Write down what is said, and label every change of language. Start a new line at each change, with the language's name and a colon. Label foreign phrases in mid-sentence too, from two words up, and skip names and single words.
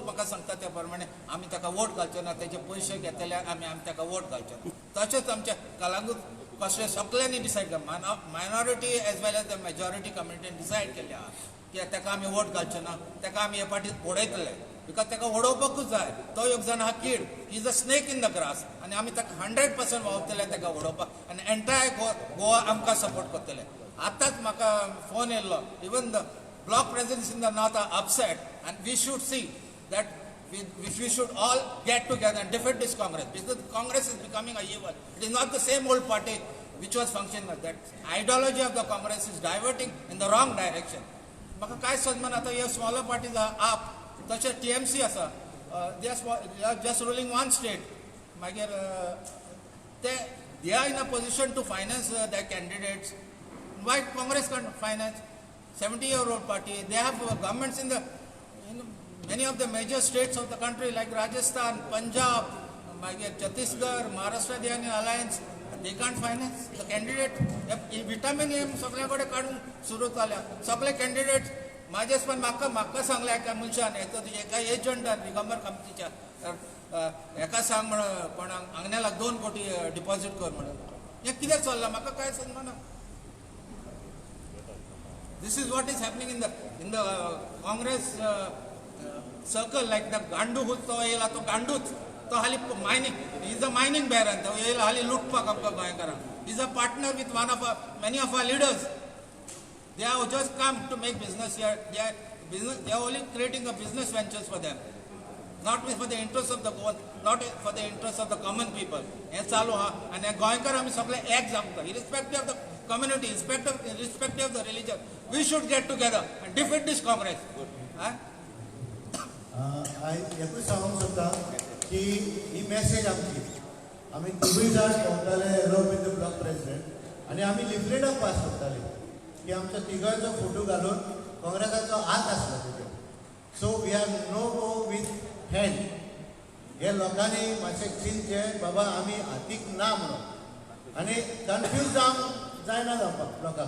Konkani: म्हाका सांगता त्या प्रमाणे आमी ताका वोट घालचे ना तेजे पयशे घेतले आमी ताका वोट घालचे ना तशेंच आमच्या कलांगूट कॉन्स्टिट्युन्सी सगळ्यांनी डिसायड केला
English: minority as well as the majority community
Konkani: डिसायड केले आहा की ताका आमी वोट घालचे ना ताका आमी हे फाटी उडयतले बिकॉज ताका उडोवपाकूच जाय तो एक जाण आहा
English: kid is a snake in the grass
Konkani: आनी आमी ताका 100% वावरतले ताका उडोवपाक आनी एंटायर गोवा आमकां सपोर्ट करतले आतांच म्हाका फोन येयल्लो
English: even the block presidents in the north are upset and we should see that we should all get together and defeat this Congress because Congress is becoming a evil. It is not the same old party which was functioning like that. Ideology of the Congress is diverting in the wrong direction.
Konkani: म्हाका काय समजना आता हे स्मॉलर पार्टीज आहा आप तशें TMC आसा
English: they are just ruling one state मागीर they are in a position to finance their candidates. Why Congress can't finance 70-year-old party? They have governments in many of the major states of the country like Rajasthan, Punjab, Chhattisgarh, Maharashtra, they are in alliance. They can't finance the candidate.
Konkani: Vitamin M सगळ्याकडे काढून सुरू झाल्या सगळे कॅन्डिडेट पण म्हाका सांगले एका मनशान एका एजंटान दिगंबर कामतीच्या एका सांग म्हण कोणाक आंगण्यालाक 2 कोटी डिपॉझिट कर म्हणून हें कित्याक चल्लां म्हाका कांय समजना.
English: this is what is happening in the Congress circle like the
Konkani: गांडू तो येयला तो गांडूच तो हाली
English: mining is a mining baron
Konkani: तो येयला हाली लुटपाक आमकां गोंयकारांक
English: is a partner with one of many of our leaders. They have just come to make business here. They are only creating a business ventures for them, not for the interest of the not for the interest of the common people.
Konkani: हे चालू हा आणि गोंयकार आमी सगळे एक जमता
English: irrespective of the community, irrespective of the religion. We should get together and defeat this Congress.
Konkani: एकूच सांगूंक सोदता की ही मेसेज आमची आमी दोगूय जाण भोंवताले
English: along with the block president
Konkani: आनी आमी लिफलेटां पास करताले की आमच्या तिगांचो फोटो घालून काँग्रेसाचो हात आसलो तेजेर.
English: so we have no go with hand.
Konkani: हे लोकांनी मातशें चिंतचें बाबा आमी हातीक ना म्हणून आनी कन्फ्यूज जायना जावपाक लोकांक.